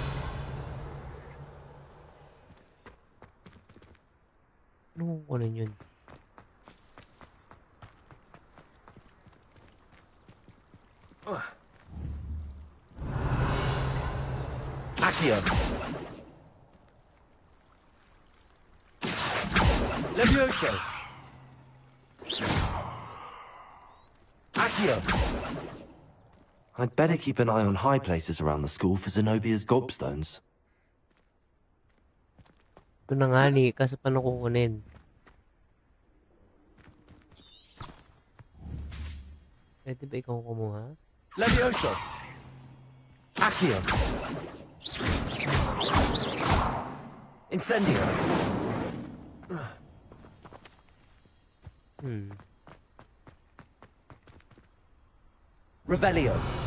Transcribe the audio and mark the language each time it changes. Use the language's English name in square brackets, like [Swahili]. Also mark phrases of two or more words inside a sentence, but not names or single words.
[Filipino] Ano kunin yun? Accio. Levioso. Accio. [English] I'd better keep an eye on high places around the school for Zenobia's gobstones. [Filipino] Ito na nga ni, kaso paano kukunin? Pwede ba ikaw kumuha? Levioso. Accio. Incendio. Revelio.